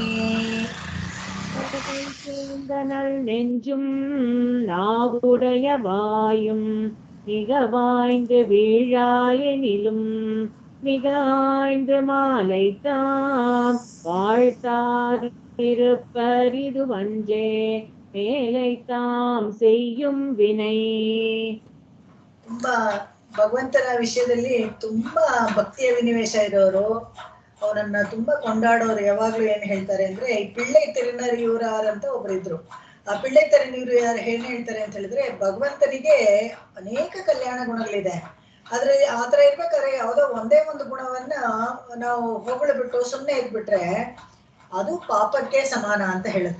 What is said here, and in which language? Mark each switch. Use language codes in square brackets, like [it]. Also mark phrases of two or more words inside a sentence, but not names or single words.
[ta] சேர்ந்தனல் நெஞ்சும் நாவுடைய வாயும் மிக வாய்ந்து வீழாயெனிலும் மிக ஆய்ந்து மாலை தாம் வாழ்த்தாதிருப்பர் இதுவன்றே மேலை தாம் செய்யும் வினை. [kn] ತುಂಬಾ ಭಗವಂತನ ವಿಷಯದಲ್ಲಿ ತುಂಬಾ ಭಕ್ತಿಯ ವಿನಿವೇಶ ಇರೋರು, ಅವನನ್ನ ತುಂಬಾ ಕೊಂಡಾಡೋರು ಯಾವಾಗ್ಲೂ ಏನ್ ಹೇಳ್ತಾರೆ ಅಂದ್ರೆ, ಈ ಪಿಳ್ಳೈ ತಿರುನರಿಯೂರಾರ್ ಅಂತ ಒಬ್ರಿದ್ರು. ಆ ಪಿಳ್ಳೈ ತಿರುನರಿಯೂರಾರ್ ಏನ್ ಹೇಳ್ತಾರೆ ಅಂತ ಹೇಳಿದ್ರೆ, ಭಗವಂತನಿಗೆ ಅನೇಕ ಕಲ್ಯಾಣ ಗುಣಗಳಿದೆ, ಆದ್ರೆ ಆತರ ಇರ್ಬೇಕಾದ್ರೆ ಯಾವುದೋ ಒಂದೇ ಒಂದು ಗುಣವನ್ನ ನಾವು ಹೊಗಳ್ಬಿಟ್ಟು ಸುಮ್ಮನೆ ಇದ್ಬಿಟ್ರೆ ಅದು ಪಾಪಕ್ಕೆ ಸಮಾನ ಅಂತ ಹೇಳುತ್ತೆ.